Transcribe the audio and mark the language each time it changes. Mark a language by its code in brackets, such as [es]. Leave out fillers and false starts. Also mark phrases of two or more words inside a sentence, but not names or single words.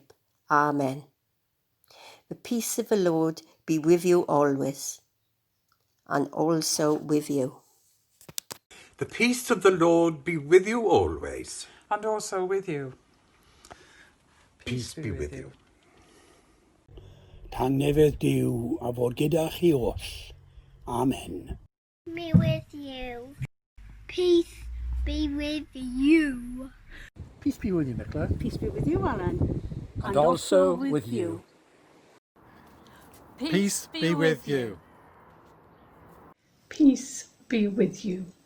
[en] Amen. The peace of the Lord be with you always, and also with you. The peace of the Lord be with you always. And also with you. Peace be with you. [cy] Tangnefedd Duw a fod gyda chi oll. [en] Amen. Be with you. Peace be with you. Peace be with you, Nicola. Peace be with you, Alan. And also with you. Peace be with you. Peace be with you.